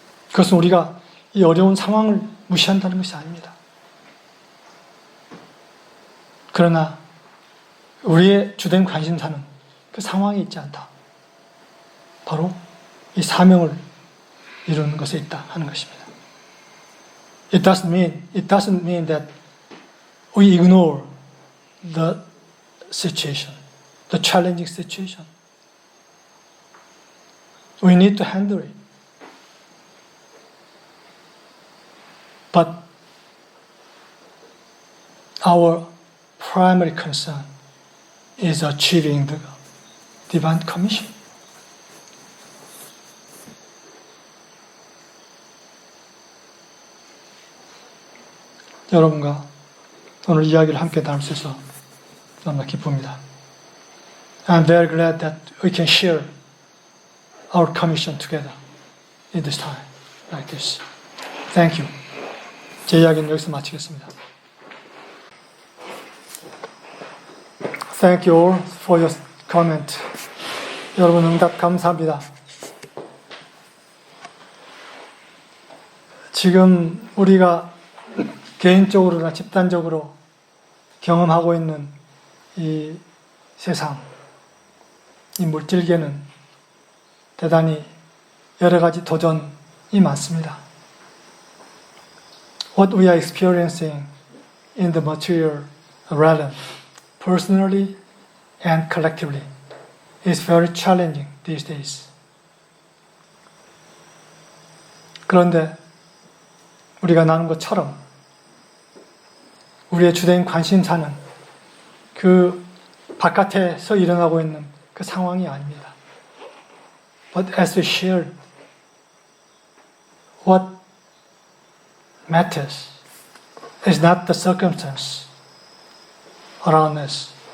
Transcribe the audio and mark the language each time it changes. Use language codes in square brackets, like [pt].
[ko] 그것은 우리가 이 어려운 상황을 무시한다는 것이 아닙니다. 그러나 우리의 주된 관심사는 그 상황에 있지 않다. 바로 이 사명을 이루는 것에 있다 하는 것입니다. [en] It doesn't mean that we ignore the situation, the challenging situation. We need to handle it. But our primary concern is achieving the divine commission. [ko] 여러분과 오늘 이야기를 함께 나눌 수 있어서 너무나 기쁩니다. [en] I'm very glad that we can share our commission together in this time like this. Thank you. [ko] 제 이야기는 여기서 마치겠습니다. [en] Thank you all for your comment. [ko] 여러분 응답 감사합니다. 지금 우리가 개인적으로나 집단적으로 경험하고 있는 이 세상, 이 물질계는 대단히 여러 가지 도전이 많습니다. [en] What we are experiencing in the material realm, personally and collectively, is very challenging these days. [ko] 그런데 우리가 나눈 것처럼 우리의 주된 관심사는 그 바깥에서 일어나고 있는 그 상황이 아닙니다. [en] But as we shared, what matters is not the circumstance around us.